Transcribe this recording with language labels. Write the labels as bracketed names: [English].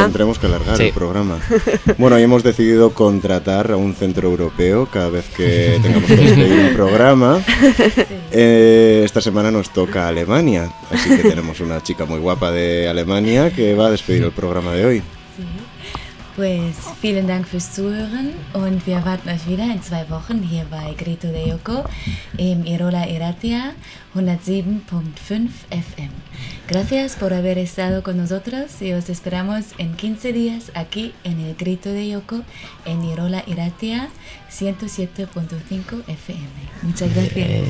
[Spanish] Sí, tendremos que alargar el programa. Bueno, y hemos decidido contratar a un centro europeo cada vez que tengamos que despedir un programa. Esta semana nos toca Alemania, así que tenemos una chica muy guapa de Alemania que va a despedir el programa de hoy. [German] Pues, vielen Dank fürs Zuhören und wir erwarten euch wieder in 2 Wochen hier bei Grito de Joko im Irola Irratia 107.5 FM. [Spanish] Gracias por haber estado con nosotros y os esperamos en 15 días aquí en el Grito de Joko en Irola Irratia 107.5 FM. Muchas gracias.